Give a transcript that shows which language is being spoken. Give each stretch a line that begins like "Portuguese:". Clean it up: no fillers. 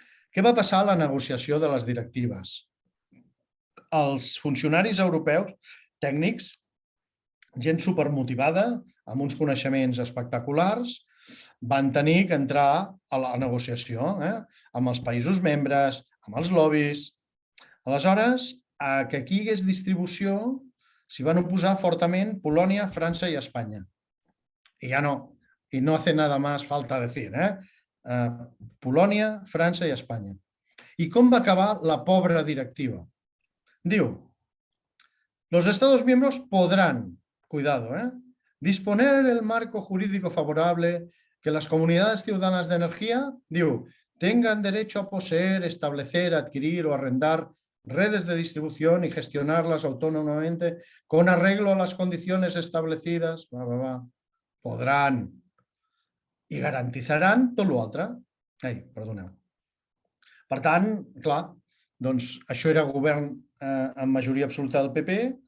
Catalan: Què va passar a la negociació de les directives? Els funcionaris europeus, tècnics, gent supermotivada, amb uns coneixements espectaculars, van tenir que entrar a la negociació amb els països membres, amb els lobbies. Aleshores, que aquí hi hagués distribució, s'hi van oposar fortament Polònia, França i Espanya. I ja no.
Spanish: Y no hace nada más falta decir.
Catalan: Polònia, França i Espanya. I com va acabar la pobra directiva?
Spanish: Diu, los Estados miembros podrán, cuidado, disponer el marco jurídico favorable que las comunidades ciudadanas de energía, diu, tengan derecho a poseer, establecer, adquirir o arrendar redes de distribución y gestionarlas autónomamente con arreglo a las condiciones establecidas,
Catalan: podran i garantitzaran tot l'altre. Perdoneu. Per tant, clar, doncs això era govern amb majoria absoluta del PP.